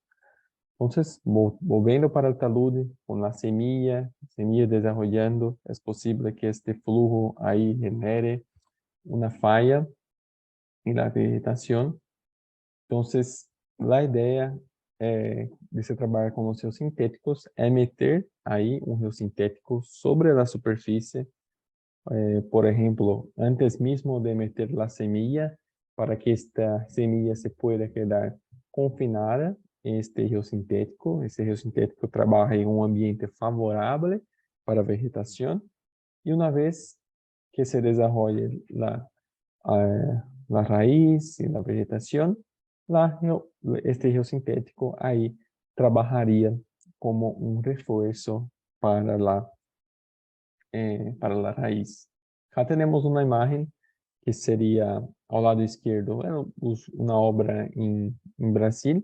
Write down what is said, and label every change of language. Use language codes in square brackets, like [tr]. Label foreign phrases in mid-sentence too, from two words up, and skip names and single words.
[es] Entonces, volviendo para el talude, con la semilla desarrollando, es posible que este flujo ahí genere una falla en la vegetación. [pt] Entonces, la idea de se trabalhar com os geossintéticos é meter aí um geossintético sobre a superfície, por exemplo, antes mesmo de meter a semilla, para que esta semilla [es] se pueda quedar confinada [pt] em este geossintético. Esse geossintético trabalha em um ambiente favorável para a vegetação e uma vez que se desenvolve [es] la raíz y la vegetación, este geosintético ahí trabajaría como un refuerzo para la raíz. Acá tenemos una imagen que sería [pt] ao lado [es] izquierdo, una obra en Brasil.